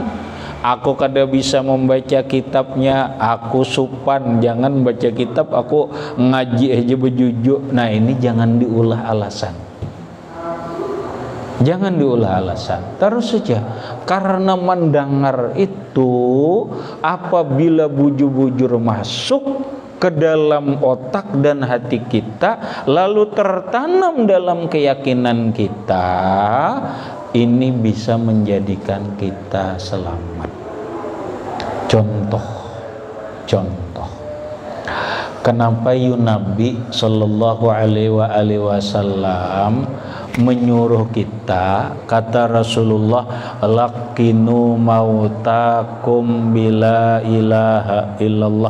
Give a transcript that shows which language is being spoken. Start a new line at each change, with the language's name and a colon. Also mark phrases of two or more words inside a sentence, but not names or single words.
Banjar: Aku kada bisa membaca kitabnya, aku supan, jangan baca kitab, aku ngaji aja bejujuk. Nah, ini jangan diulah alasan. Jangan diulah alasan, terus saja.
Indonesian: Karena mendengar itu, apabila bujur-bujur masuk ke dalam otak dan hati kita, lalu tertanam dalam keyakinan kita, ini bisa menjadikan kita selamat. Contoh. Kenapa Nabi
Arabic: صلى الله عليه وسلم
Indonesian: menyuruh kita, kata Rasulullah,
Arabic: لقنوا موتاكم بلا إله إلا الله.